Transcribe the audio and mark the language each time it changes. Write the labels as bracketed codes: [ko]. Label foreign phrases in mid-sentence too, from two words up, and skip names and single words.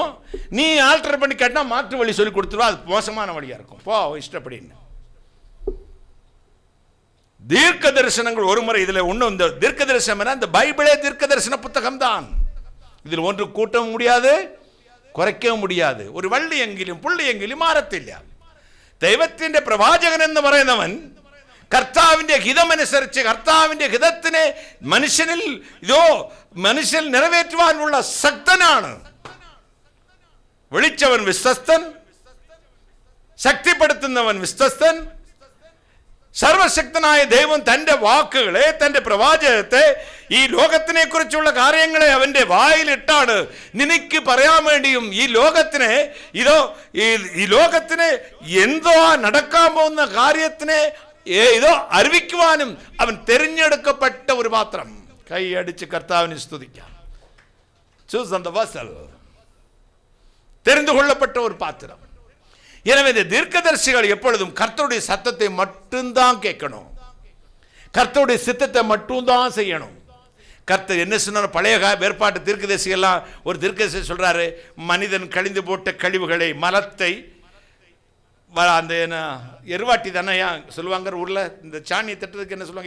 [ta] நீ ஆல்டர் பண்ணி கேட்டா மாற்று வழி சொல்லி கொடுத்துருவா. அது மோசமான வழியா இருக்கும். போ இஷ்டப்படின்னு. தீர்க்க தரிசனங்கள் ஒரு முறை. இதுல ஒண்ணு, இந்த தீர்க்க தரிசனம் இந்த பைபிளே தீர்க்க தரிசன புத்தகம் தான். இதில் ஒன்று கூட்டவும் முடியாது, குறைக்கவும் முடியாது. [ml] ഒരു വള്ളി എങ്കിലും പുള്ളി എങ്കിലും മാറത്തില്ല. ദൈവത്തിന്റെ പ്രവാചകൻ എന്ന് പറയുന്നവൻ കർത്താവിന്റെ ഹിതമനുസരിച്ച് കർത്താവിന്റെ ഹിതത്തിനെ മനുഷ്യനിൽ നിറവേറ്റുവാനുള്ള ശക്തനാണ്. വിളിച്ചവൻ വിശ്വസ്തൻ, ശക്തിപ്പെടുത്തുന്നവൻ വിശ്വസ്തൻ. സർവശക്തനായ ദൈവം തന്റെ വാക്കുകളെ, തന്റെ പ്രവാചകത്തെ, ഈ ലോകത്തിനെ കുറിച്ചുള്ള കാര്യങ്ങളെ അവന്റെ വായിലിട്ടാണ് നിനക്ക് പറയാൻ വേണ്ടിയും ഈ ലോകത്തിനെ ഈ ലോകത്തിന് എന്തോ നടക്കാൻ പോകുന്ന കാര്യത്തിനെ ഇതോ അറിയിക്കുവാനും അവൻ തിരഞ്ഞെടുക്കപ്പെട്ട ഒരു പാത്രം. കൈയടിച്ച് കർത്താവിനെ സ്തുതിക്കാം. [ta] தெரிந்து கொள்ளப்பட்ட ஒரு பாத்திரம். எனவே இந்த தீர்க்கதரிசிகள் எப்பொழுதும் கர்த்தருடைய சத்தத்தை மட்டும்தான் கேட்கணும், கர்த்தருடைய சித்தத்தை மட்டும்தான் செய்யணும். கர்த்தர் என்ன சொன்னார்? பழைய வேறுபாட்டு தீர்க்கதரிசி எல்லாம் ஒரு தீர்க்கதரிசி சொல்றாரு, மனிதன் கழிந்து போட்ட கழிவுகளை, மலத்தை, அந்த எருவாட்டி தானே சொல்லுவாங்க ஊர்ல, இந்த சாணியை தட்டுறதுக்கு என்ன சொல்லுவாங்க?